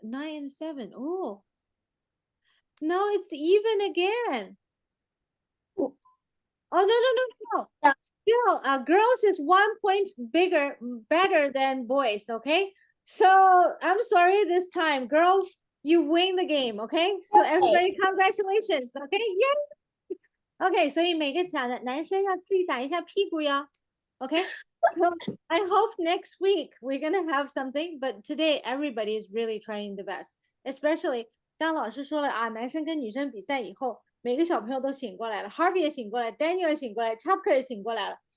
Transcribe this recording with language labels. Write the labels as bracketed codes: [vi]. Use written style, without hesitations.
[en] 9 and 7. Oh, no, it's even again. Oh, no. Yeah. Still, girls is 1 point better than boys. Okay, so I'm sorry this time, girls, you win the game. Okay, so Okay. everybody, congratulations. Okay, yay. [zh] Okay, 所以每个男生要自己打一下屁股呀。 [en] Okay, so I hope next week we're gonna have something, but today everybody is really trying the best. [zh] Especially 当老师说了啊，男生跟女生比赛以后，每个小朋友都醒过来了 ，Harvey 也醒过来 ，Daniel 也醒过来 ，Chapter 也醒过来了。